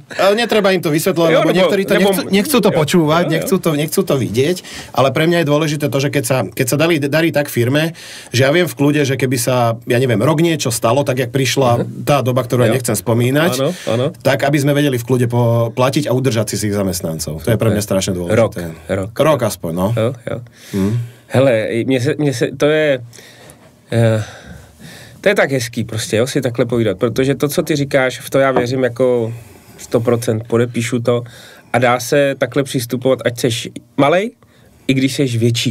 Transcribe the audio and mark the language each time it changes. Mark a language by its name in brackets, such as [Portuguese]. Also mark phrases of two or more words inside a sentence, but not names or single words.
[Slovak] Netreba im to vysvetľovať, lebo niektorí to nechcú to počúvať, nechcú to vidieť, ale pre mňa je dôležité to, že keď sa darí tak firme, že ja viem v kľude, že keby sa, ja neviem, rok niečo stalo, tak jak prišla tá doba, ktorú ja nechcem spomínať, tak aby sme vedeli v kľude platiť a udržať si ich zamestnancov. To je pre mňa strašne dôležité. Rok aspoň, no. [Czech] Jo. Hele, mně se, to je tak hezký prostě, jo, si takhle povídat, protože to, co ty říkáš, v to já věřím jako 100%, podepíšu to a dá se takhle přistupovat, ať seš malej, i když seš větší.